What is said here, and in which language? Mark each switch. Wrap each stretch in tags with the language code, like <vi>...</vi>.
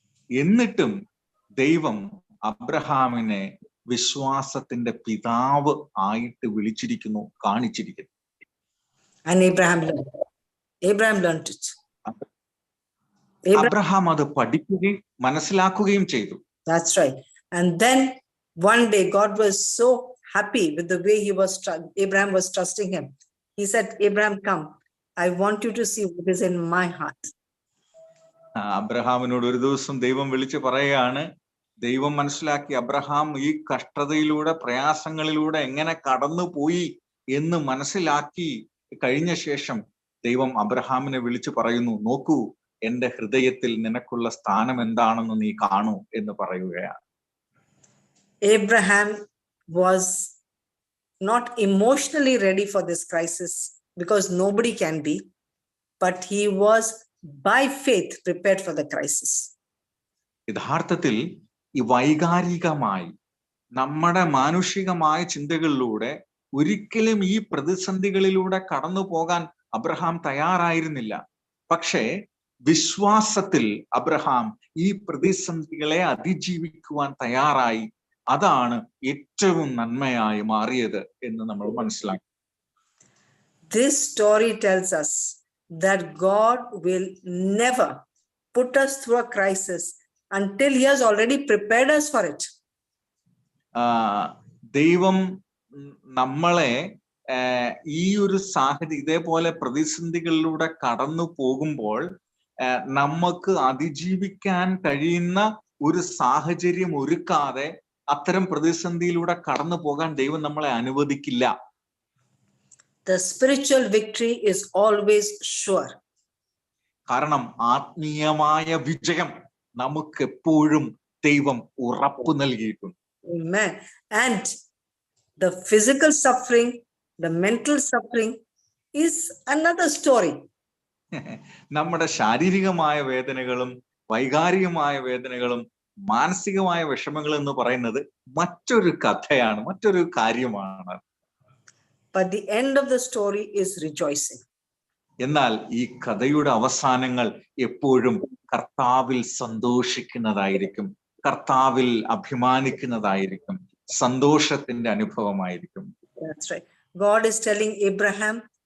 <ml>എന്നിട്ടും ദൈവം അബ്രഹാമിനെ വിശ്വാസത്തിന്റെ പിതാവ് ആയിട്ട് വിളിച്ചിരിക്കുന്നു, കാണിച്ചിരിക്കുന്നു.</ml> <en>And Abraham learned it.</en> <ml>Abraham അത് പഠിക്കുകയും മനസ്സിലാക്കുകയും ചെയ്തു.</ml> <en>That's right. And then one day God was so happy with the way Abraham was trusting him. He said, Abraham, come, I want you to see what is in my heart.</en> <ml>അബ്രഹാമിനോട് ഒരു ദിവസം ദൈവം വിളിച്ച് പറയുകയാണ്, ദൈവം മനസ്സിലാക്കി Abraham ഈ കഷ്ടതയിലൂടെ പ്രയാസങ്ങളിലൂടെ എങ്ങനെ കടന്നുപോയി എന്ന് മനസ്സിലാക്കി കഴിഞ്ഞ ശേഷം ദൈവം അബ്രഹാമിനെ വിളിച്ചു പറയുന്നു, നോക്കൂ, എന്റെ ഹൃദയത്തിൽ നിനക്കുള്ള സ്ഥാനം എന്താണെന്ന് നീ കാണൂ എന്ന് പറയുകയാണ്.</ml> <en>Abraham was not emotionally ready for this crisis because nobody can be, but he was by faith prepared for the crisis.</en> <ml>യഥാർത്ഥത്തിൽ ഈ വൈകാരികമായി നമ്മുടെ മാനുഷികമായ ചിന്തകളിലൂടെ ഒരിക്കലും ഈ പ്രതിസന്ധികളിലൂടെ കടന്നു പോകാൻ അബ്രഹാം തയ്യാറായിരുന്നില്ല. പക്ഷേ വിശ്വാസത്തിൽ അബ്രഹാം ഈ പ്രതിസന്ധികളെ അതിജീവിക്കുവാൻ തയ്യാറായി. അതാണ് ഏറ്റവും നന്മയായി മാറിയത് എന്ന് നമ്മൾ മനസ്സിലാക്കി.</ml> <en>This story tells us that God will never put us through a crisis until he has already prepared us for it.</en> <ml>ദൈവം നമ്മളെ ഈ ഒരു സാഹചര്യം ഇതേപോലെ പ്രതിസന്ധികളിലൂടെ കടന്നു പോകുമ്പോൾ നമുക്ക് അതിജീവിക്കാൻ കഴിയുന്ന ഒരു സാഹചര്യം ഒരുക്കാതെ അത്തരം പ്രതിസന്ധിയിലൂടെ കടന്നു പോകാൻ ദൈവം നമ്മളെ അനുവദിക്കില്ല.</ml> <en>The spiritual victory is always sure.</en> <ml>കാരണം ആത്മീയമായ വിജയം നമുക്ക് എപ്പോഴും ദൈവം ഉറപ്പ് നൽകിയിട്ടുണ്ട്.</ml> <en>Amen. And the physical suffering, the mental suffering is another story.</en> <ml>നമ്മുടെ ശാരീരികമായ വേദനകളും വൈകാരികമായ വേദനകളും മാനസികമായ വിഷമങ്ങൾ എന്ന് പറയുന്നത് മറ്റൊരു കഥയാണ്, മറ്റൊരു കാര്യമാണ്.</ml> <en>But the end of the story is rejoicing.</en> <ml>എന്നാൽ ഈ കഥയുടെ അവസാനങ്ങൾ എപ്പോഴും കർത്താവിൽ സന്തോഷിക്കുന്നതായിരിക്കും, കർത്താവിൽ അഭിമാനിക്കുന്നതായിരിക്കും, സന്തോഷത്തിന്റെ അനുഭവമായിരിക്കും.</ml> <en>That's right. God is telling Abraham,</en>